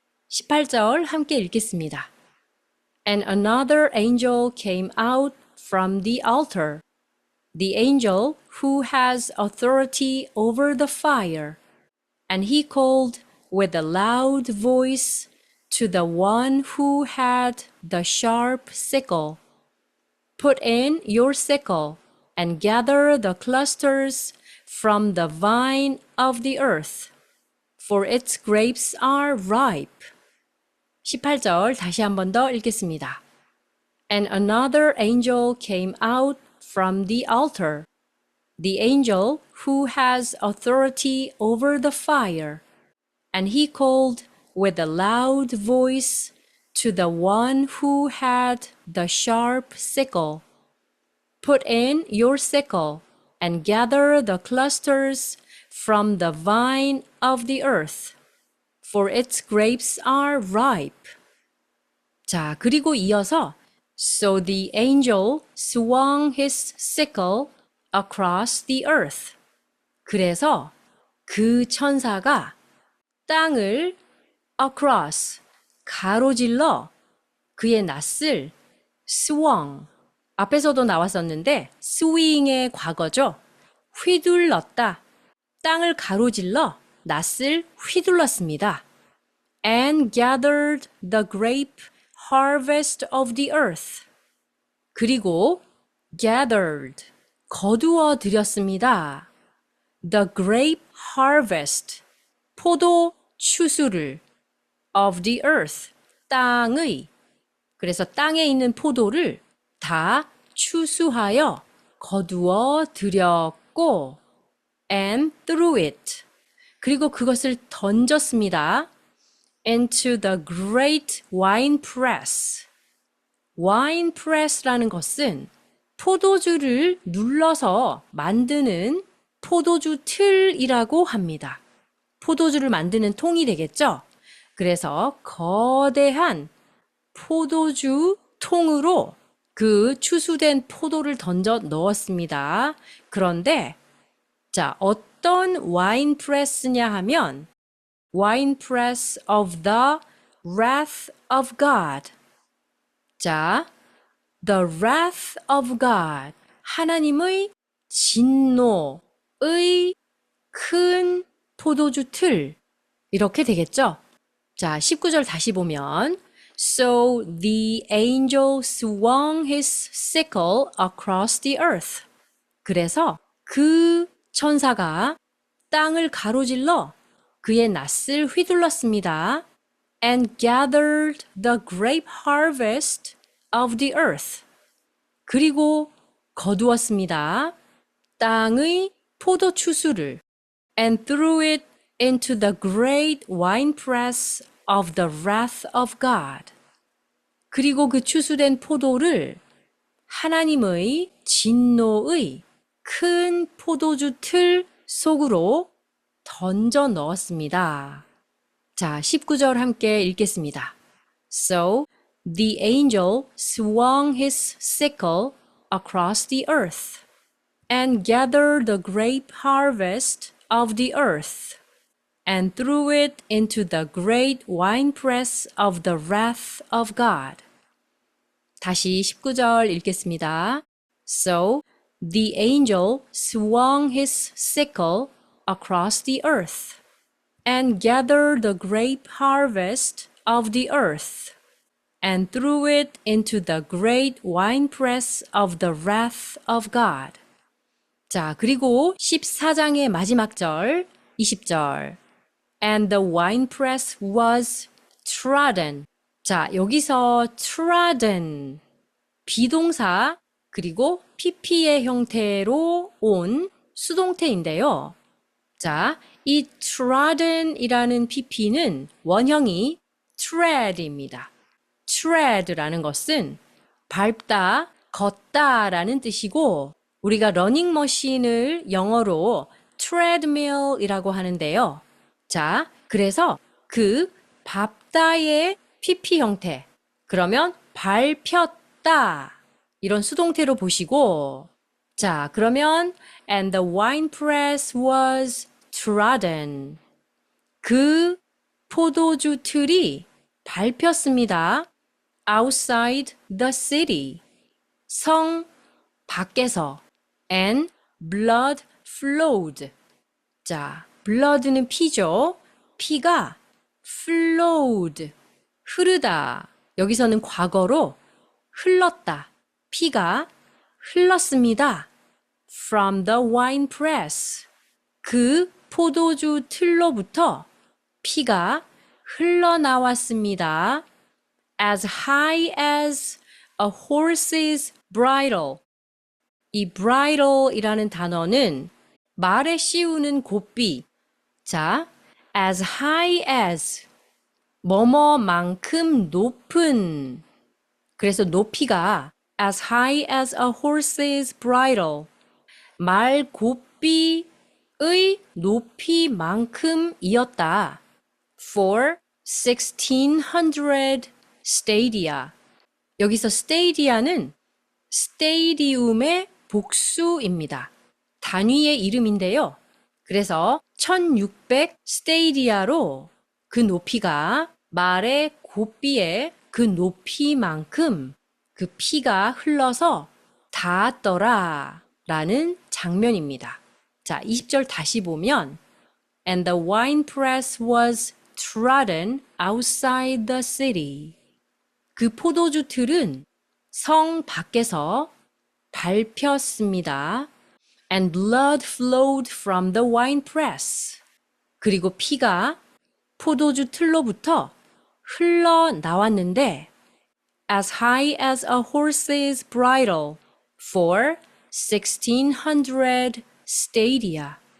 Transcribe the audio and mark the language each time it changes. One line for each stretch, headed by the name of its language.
Korean: 18절 함께 읽겠습니다.
English: And another angel came out from the altar, the angel who has authority over the fire, and he called with a loud voice to the one who had the sharp sickle. Put in your sickle and gather the clusters from the vine of the earth, for its grapes are ripe.
Korean: 18절 다시 한 번 더 읽겠습니다.
English: And another angel came out from the altar, the angel who has authority over the fire, and he called with a loud voice to the one who had the sharp sickle. Put in your sickle and gather the clusters from the vine of the earth, for its grapes are ripe.
Korean: 자, 그리고 이어서
English: So the angel swung his sickle across the earth.
Korean: 그래서 그 천사가 땅을 across, 가로질러 그의 낫을 swung, 앞에서도 나왔었는데 swing의 과거죠. 휘둘렀다. 땅을 가로질러 낫을 휘둘렀습니다.
English: And gathered the grape harvest of the earth.
Korean: 그리고 gathered, 거두어 들였습니다.
English: The grape harvest,
Korean: 포도 추수를
English: of the earth,
Korean: 땅의, 그래서 땅에 있는 포도를 다 추수하여 거두어 들였고
English: and threw it,
Korean: 그리고 그것을 던졌습니다.
English: into the great wine press.
Korean: wine press라는 것은 포도주를 눌러서 만드는 포도주 틀이라고 합니다. 포도주를 만드는 통이 되겠죠? 그래서 거대한 포도주 통으로 그 추수된 포도를 던져 넣었습니다. 그런데 자, 어떤 와인 프레스냐 하면
English: wine press of the wrath of God. 자, the wrath of God.
Korean: 하나님의 진노의 큰 포도주 틀. 이렇게 되겠죠? 자, 19절 다시 보면
English: So the angel swung his sickle across the earth.
Korean: 그래서 그 천사가 땅을 가로질러 그의 낫을 휘둘렀습니다.
English: And gathered the grape harvest of the earth.
Korean: 그리고 거두었습니다. 땅의 포도 추수를
English: and threw it into the great winepress of the wrath of God.
Korean: 그리고 그 추수된 포도를 하나님의 진노의 큰 포도주 틀 속으로 던져 넣었습니다. 자, 19절 함께 읽겠습니다.
English: So the angel swung his sickle across the earth and gathered the grape harvest of the earth and threw it into the great winepress of the wrath of God.
Korean: 다시 19절 읽겠습니다.
English: So the angel swung his sickle across the earth and gathered the grape harvest of the earth and threw it into the great winepress of the wrath of God.
Korean: 자, 그리고 14장의 마지막 절, 20절.
English: And the winepress was trodden.
Korean: 자, 여기서 trodden, 비동사, 그리고 pp의 형태로 온 수동태인데요. 자, 이 trodden이라는 pp는 원형이 tread입니다. tread라는 것은 밟다, 걷다라는 뜻이고 우리가 러닝머신을 영어로 treadmill이라고 하는데요. 자, 그래서 그 밟다의 pp 형태, 그러면 밟혔다 이런 수동태로 보시고 자, 그러면
English: and the winepress was trodden.
Korean: 그 포도주 틀이 밟혔습니다.
English: outside the city.
Korean: 성 밖에서
English: and blood flowed.
Korean: 자, blood는 피죠. 피가 flowed. 흐르다. 여기서는 과거로 흘렀다. 피가 흘렀습니다.
English: From the winepress.
Korean: 그 포도주 틀로부터 피가 흘러나왔습니다.
English: As high as a horse's bridle.
Korean: 이 bridle이라는 단어는 말에 씌우는 고삐. 자,
English: as high as
Korean: 뭐뭐만큼 높은. 그래서 높이가
English: as high as a horse's bridle.
Korean: 말 고삐의 높이만큼이었다.
English: For 1600 stadia.
Korean: 여기서 stadia는 스테디움의 복수입니다. 단위의 이름인데요. 그래서 1600 스테디아로 그 높이가 말의 고삐의 그 높이만큼 그 피가 흘러서 닿았더라 라는 장면입니다. 자, 20절 다시 보면
English: And the winepress was trodden outside the city.
Korean: 그 포도주 틀은 성 밖에서 밟혔습니다.
English: And blood flowed from the winepress.
Korean: 그리고 피가 포도주 틀로부터 흘러나왔는데
English: as high as a horse's bridle for 1600 stadia.